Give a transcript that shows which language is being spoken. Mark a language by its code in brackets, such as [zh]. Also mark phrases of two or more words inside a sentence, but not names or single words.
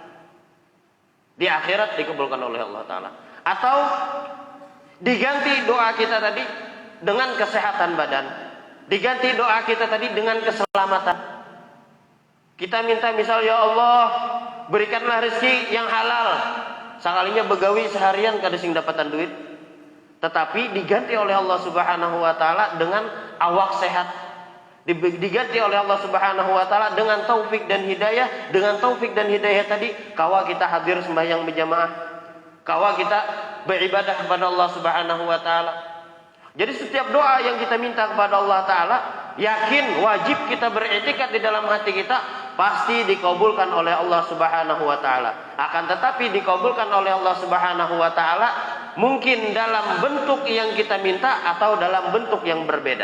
[id] Di akhirat dikabulkan oleh Allah Ta'ala. Atau diganti doa kita tadi dengan kesehatan badan. Diganti doa kita tadi dengan keselamatan. Kita minta misal, ya Allah, berikanlah rezeki yang halal. [bjn] Sekalinya begawi seharian kada sing dapatan duit. [id] Tetapi diganti oleh Allah [ar] سبحانه وتعالى [id] dengan awak sehat. Diganti oleh Allah [ar] سبحانه وتعالى [id] dengan taufik dan hidayah. [bjn] Dengan taufik dan hidayah tadi, kawa kita hadir sembahyang berjamaah, kawa kita beribadah kepada Allah [ar] سبحانه وتعالى. [id] Jadi setiap doa yang kita minta kepada Allah Ta'ala, yakin, wajib kita beriktikad di dalam hati kita, pasti dikabulkan oleh Allah [ar] سبحانه وتعالى. [id] Akan tetapi dikabulkan oleh Allah [ar] سبحانه وتعالى [id] mungkin dalam bentuk yang kita minta atau dalam bentuk yang berbeda.